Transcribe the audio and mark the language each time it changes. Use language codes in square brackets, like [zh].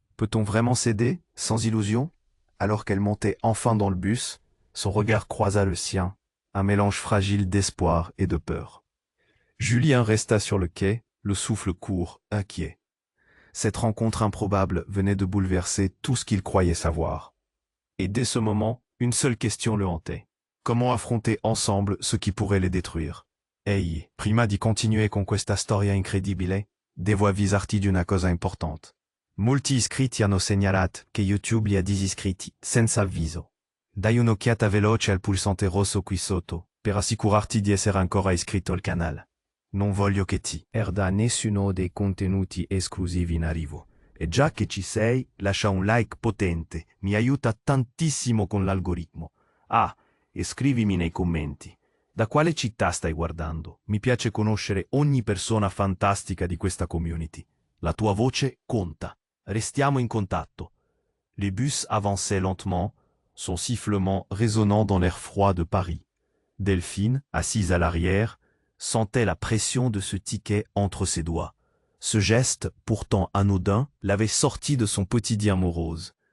[fr] Peut-on vraiment s'aider, sans illusion? Alors qu'elle montait enfin dans le bus, son regard croisa le sien, un mélange fragile d'espoir et de peur. Julien resta sur le quai, le souffle court, inquiet. Cette rencontre improbable venait de bouleverser tout ce qu'il croyait savoir. Et dès ce moment, une seule question le hantait. Comment affronter ensemble ce qui pourrait les détruire? [it] Ehi, prima di continuare con questa storia incredibile, devo avvisarti di una cosa importante. Molti iscritti hanno segnalato che YouTube li ha disiscritti, senza avviso. Dai un'occhiata veloce al pulsante rosso qui sotto, per assicurarti di essere ancora iscritto al canale. Non voglio che ti perda nessuno dei contenuti esclusivi in arrivo. E già che ci sei, lascia un like potente, mi aiuta tantissimo con l'algoritmo. Ah, e scrivimi nei commenti. Da quale città stai guardando? Mi piace conoscere ogni persona fantastica di questa community. La tua voce conta. Restiamo in contatto. [fr] Les bus avançaient lentement, son sifflement résonnant dans l'air froid de Paris. Delphine, assise à l'arrière, sentait la pression de ce ticket entre ses doigts. Ce geste, pourtant anodin, l'avait sorti de son quotidien morose.